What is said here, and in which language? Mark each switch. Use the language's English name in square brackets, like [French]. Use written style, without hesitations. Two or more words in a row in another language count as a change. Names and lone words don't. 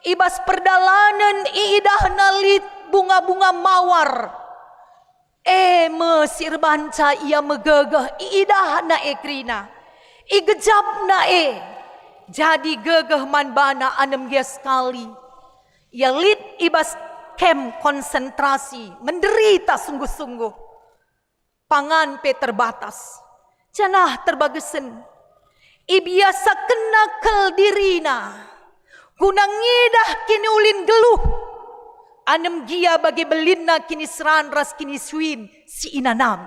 [Batak Karo] ibas perdalanan iidah nalit bunga-bunga mawar. Mesir banca ia megegeh iidah na krina. Igejab na jadi gegeh man bana anem dia sekali. Ia lit ibas kem konsentrasi, menderita sungguh-sungguh. Pangan pe terbatas, canah terbagesen. Ibiasa kena kel dirina, guna ngidah kini ulin geluh. Anem gia bagi belinna kini seran ras kini suin si inanami.